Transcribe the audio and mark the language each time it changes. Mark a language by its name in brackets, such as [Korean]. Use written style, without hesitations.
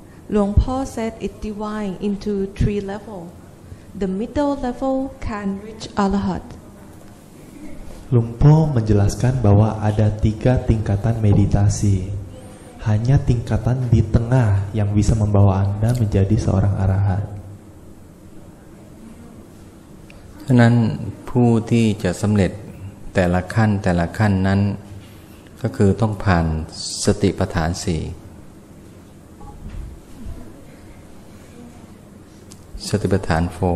[English] Luang Por said it divided into 3 levels. The middle level can reach Arhat. [Indonesian] Luang Por menjelaskan bahwa ada 3 tingkatan meditasi. Hanya tingkatan di tengah yang bisa membawa Anda menjadi seorang arahat. [Thai] ฉะนั้นผู้ที่จะสำเร็จแต่ละขั้นนั้นก็คือต้องผ่านสติปัฏฐาน4สติปัฏฐาน 4